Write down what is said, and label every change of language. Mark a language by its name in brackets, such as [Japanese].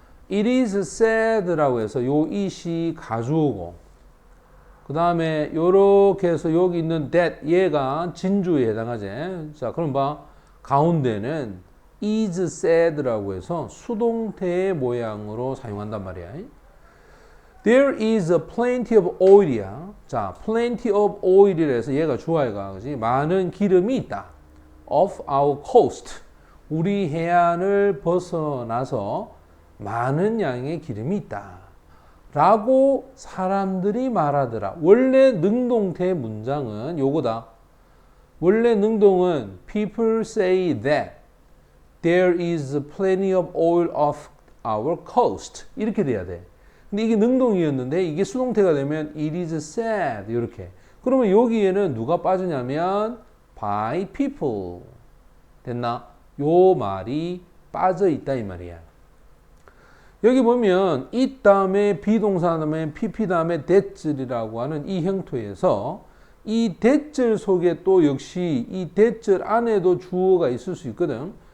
[English] It is said [Korean] 라고 해서 요 it이 가주어고 그 다음에 요렇게 해서 여기 있는 that 얘가 진주에 해당하지. 자, 그럼 봐. 가운데는 is said라고 해서 수동태의 모양으로 사용한단 말이야. [English] There is a plenty of oil이야. [Korean] 자, plenty of oil이라 해서 얘가 주어가 그지? 많은 기름이 있다. [English] Off our coast. [Korean] 우리 해안을 벗어나서 많은 양의 기름이 있다. 라고 사람들이 말하더라. 원래 능동태 문장은 요거다. 원래 능동은 [English] people say that there is plenty of oil off our coast. [Korean] 이렇게 돼야 돼. 근데 이게 능동이었는데 이게 수동태가 되면 [English] it is said [Korean] 이렇게. 그러면 여기에는 누가 빠지냐면 [English] by people. [Korean] 됐나? 요 말이 빠져 있다 이 말이야. 여기 보면 it 다음에 비동사 다음에 pp 다음에 that이라고 하는 이 형태에서 이 that 속에 또 역시 이 that 안에도 주어가 있을 수 있거든.